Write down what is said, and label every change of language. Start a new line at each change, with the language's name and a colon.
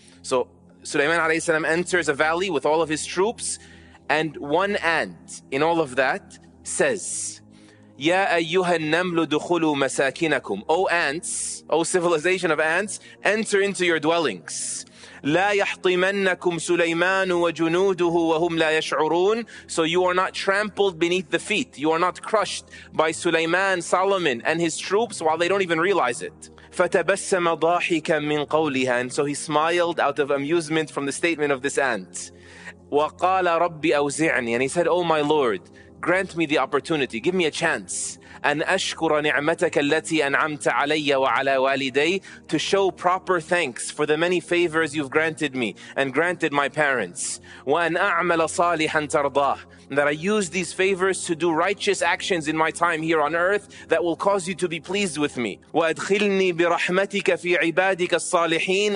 English: So Sulayman alayhi salam enters a valley with all of his troops, and one ant in all of that says,
Arabic: Ya ayyuha an-namlu dukhulu masakinakum.
English: O ants, O civilization of ants, enter into your dwellings.
Arabic: لا يحطمنكم سليمان وجنوده وهم لا يشعرون.
English: So you are not trampled beneath the feet. You are not crushed by Sulayman, Solomon, and his troops while they don't even realize it.
Arabic: فَتَبَسَّمَ ضَاحِكًا مِّن قَوْلِهَا.
English: And so he smiled out of amusement from the statement of this ant.
Arabic: وَقَالَ رَبِّ أَوْزِعْنِي.
English: And he said, Oh my Lord, grant me the opportunity, give me a chance.
Arabic: أَنْ أَشْكُرَ نِعْمَتَكَ الَّتِي أَنْعَمْتَ عَلَيَّ وَعَلَى وَالِدَيَّ.
English: To show proper thanks for the many favors you've granted me and granted my parents.
Arabic: وَأَنْ أَعْمَلَ صَالِحًا تَرْضَاهُ.
English: That I use these favors to do righteous actions in my time here on earth that will cause you to be pleased with me.
Arabic: وَأَدْخِلْنِي بِرَحْمَتِكَ فِي عِبَادِكَ الصَّالِحِينَ.